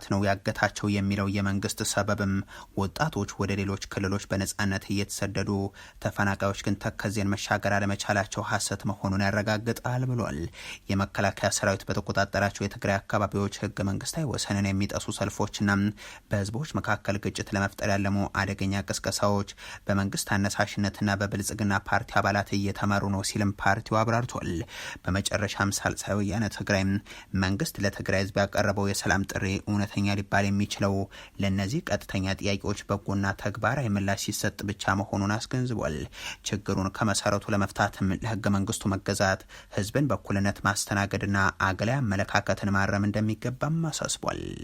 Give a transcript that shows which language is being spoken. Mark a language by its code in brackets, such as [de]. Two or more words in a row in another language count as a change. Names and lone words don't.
[am] ነው ያገታቸው የሚለው የመንግስት ሰበብም ወጣቶች ወደ ሌሎች ክልሎች በነጻነት እየተሰደዱ ተፈናቃዮች ግን ተከዜን መሻገር አለመቻላቸው ሐሰት መሆኑን ያረጋግጣል ብሏል። የመከላከያ ሰራዊት በተቆጣጠራቸው የትግራይ አካባቢዎች ህገ መንግስታዊ ወሰንን የሚጠሱ ሰልፎችና በህዝቦች መካከል ግጭት ለመፍጠር ያለሙ አደገኛ ቅስቀሳዎች በመንግስት አነሳሽነትና በብልጽግና ፓርቲ አባላት እየተመሩ ነው ሲልም ፓርቲው አብራርቷል። በመጨረሻም ሳልሳይ ወያነ ትግራይ መንግስት ለትግራይ ህዝብ ያቀረበው የሰላም ጥሪ እውነተኛ ሊባል የሚችለው ለነዚህ ቀጥተኛ ጥያቄዎች በጎና ተግባራዊ ምላሽ ሲሰጥ ብቻ መሆኑን አስገንዝቧል። ችግሩን ከመሰረቱ ለመፍታትም ለህገ መንግስቱ መገዛት፣ ህዝብን በእኩልነት ማስተናገድና አገላይ አመለካከትን ማረም እንደሚገባም አሳስቧል።